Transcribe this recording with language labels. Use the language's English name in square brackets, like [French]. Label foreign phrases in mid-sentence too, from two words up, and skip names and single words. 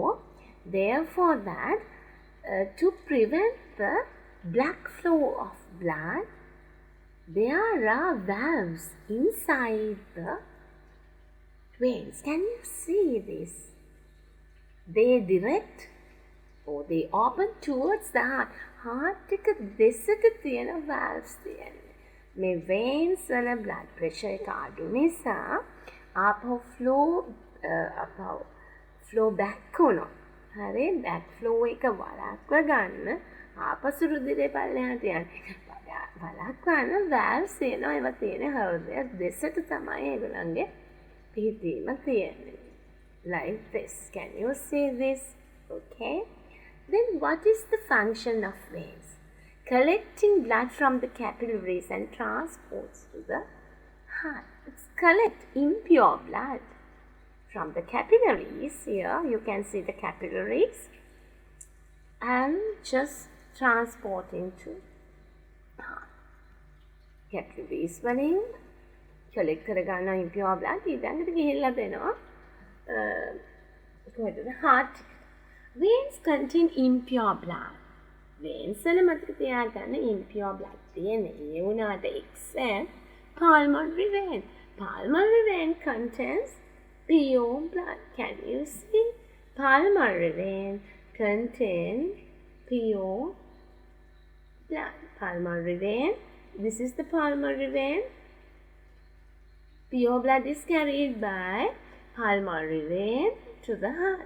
[English] Therefore, that to prevent the black flow of blood, there are valves inside the veins. Can you see this? They direct or they open towards the heart. [Sinhala] Heart එක දෙසට තියෙන valves තියෙනවා. මේ veins වල [English] blood pressure [Sinhala] එක අඩු නිසා ආපහු [English] flow back [Sinhala] වුණොත් හරි [English] back flow [Sinhala] එක වළක්ව ගන්න ආපසු රුධිරේ පල්ලෙහාට යන වළක්වන්න valves තියෙනවා. ඒවා තියෙන හෘදය දෙසට තමයි ඒගොල්ලන්ගේ පිහිටීම තියෙන්නේ. [English] Like this. Can you see this? Okay. Then what is the function of veins? Collecting blood from the capillaries and transports to the heart. It's collect impure blood from the capillaries. Here you can see the capillaries and just transporting to heart. [Sinhala] Capillaries වලින් collect කරගන්න [English] impure blood [Sinhala] ඊළඟට ගිහිල්ලා දෙනවා කොහෙද heart. Veins contain impure blood. Veins වල මතක තියාගන්න [English] impure blood [Sinhala] තියෙන. ඒ වුණාට [English] except pulmonary vein. Pulmonary vein contains pure blood. Can you see? Pulmonary vein contains pure blood. Pulmonary vein. This is the pulmonary vein. Pure blood is carried by pulmonary vein to the heart.